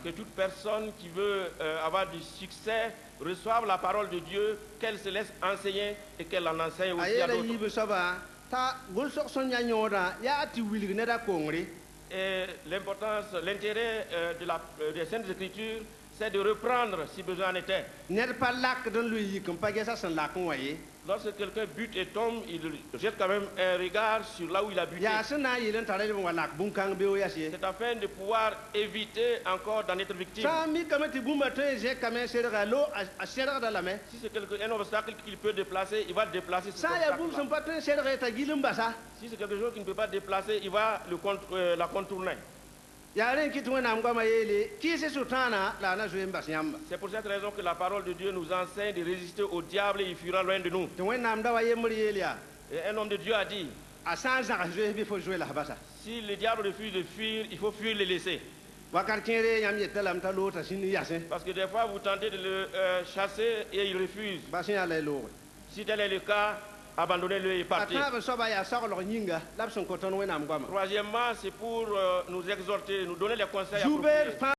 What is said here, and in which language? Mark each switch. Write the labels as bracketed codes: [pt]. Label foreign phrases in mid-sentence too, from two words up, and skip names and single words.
[fr] Que toute personne qui veut avoir du succès reçoive la parole de Dieu, qu'elle se laisse enseigner et qu'elle en enseigne A aussi à [mos] yeela [fr] d'autres. [mos] yiib soaba t'a gʋlsg sõn yã yõodã yaa tɩ wilg neda kongre. [fr] Et l'importance, l'intérêt des Saintes Écritures, c'est de reprendre si besoin en était. [mos] Ned pa lakd n loe yik n pa gesa sẽn lak n wa ye. [fr] Lorsque quelqu'un bute et tombe, il jette quand même un regard sur là où il a buté. [mos] Yaa sẽn na n yeel n tara leb n wa lak bũn-kãng beoog yas ye. [fr] C'est afin de pouvoir éviter encore d'en être victime. [mos] Sã n mikame tɩ bũmba tõe n zẽkame sẽdga lo a sẽdgda lame. [fr] Si c'est un obstacle qu'il peut déplacer, il va déplacer cet [mos] Sã n yaa bũmb [fr] obstacle-là. [mos] sẽn pa tõe n sẽdg ye t'a gil n basa. [fr] Si c'est quelque chose qu'il ne peut pas déplacer, il va la contourner. [mos] yaa rẽ n kɩt wẽnnaam goamã yeele kɩɩsẽ sʋtãana la a na zoe n bas yãmba. [fr] C'est pour cette raison que la parole de Dieu nous enseigne de résister au diable et il fuira loin de nous. [mos] tɩ wẽnnaam da wa yembr yeel yaa [fr] Et un homme de Dieu a dit, [mos] a sã n zãgs zoes bɩ fo zoe la f basa. [fr] si le diable refuse de fuir, il faut fuir le laisser. [mos] Wakat kẽere yãmb yeta lame t'a loota sĩnd yasẽ [fr] Parce que des fois, vous tentez de le chasser et il refuse. [mos] bas yaa la y loogre. [fr] Si tel est le cas, abandonnez-le et A partez. [mos] tãab soaba yaa saglg yĩnga la b sẽn kõ tõnd wẽnnaam goamã. [fr] Troisièmement, c'est pour nous exhorter, nous donner les conseils Zubeer appropriés. [mos] fãa